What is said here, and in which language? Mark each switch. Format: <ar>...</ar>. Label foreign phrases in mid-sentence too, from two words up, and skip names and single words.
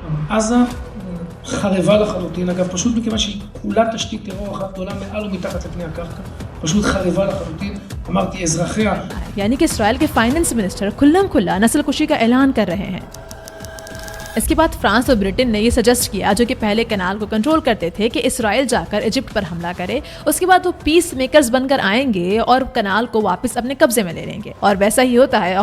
<he>עזה חרבה לחלוטין, אגב, פשוט מכיוון שהיא כולה תשתית טרור אחת גדולה מעל ומתחת לפני הקרקע, פשוט חרבה לחלוטין, אמרתי, אזרחיה.</he> <ur>یعنی کہ اسرائیل کے</ur> <en>finance minister</en> <ur>کھلم کھلا نسل کشی کا اعلان کر رہے ہیں۔ اس کے بعد فرانس اور برٹن نے یہ سجسٹ کیا، جو کہ پہلے کنال کو کنٹرول کرتے تھے، کہ اسرائیل جا کر ایجپٹ پر حملہ کرے، اس کے بعد وہ</ur> <en>peace makers</en> <ur>بن کر آئیں گے اور کنال کو واپس اپنے قبضے میں لے لیں گے، اور ویسا ہی ہوتا ہے۔</ur>